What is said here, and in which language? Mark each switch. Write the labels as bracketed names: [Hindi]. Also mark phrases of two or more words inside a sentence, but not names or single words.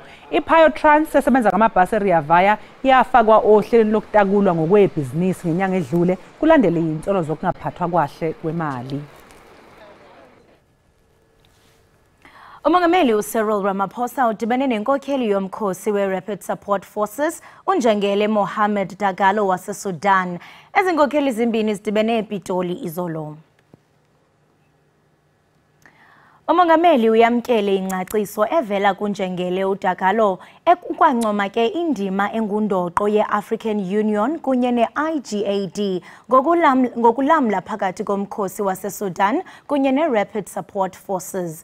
[Zulu] I-Ekhaya Trans esebenza ngamabhasi e-Rea Vaya yafakwa ohlelweni lokutakulwa ngokwebhizinisi ngenyanga edlule kulandele izinsolo zokungaphathwa kahle kwemali. [Xhosa] Umongameli uCyril Ramaphosa udibene nenkokheli yomkhosi we-Rapid Support Forces uNjengele Mohammed Dagalo waseSudan. Ezinkokheli zimbini zidibene ePitoli izolo. Umongameli uyamkele ingcaciso evela kuNjengele uDagalo ekukwancoma ke indima engundoqo ye-African Union kunye ne-IGAD ngokulamla phakathi komkhosi waseSudan kunye ne-Rapid Support Forces.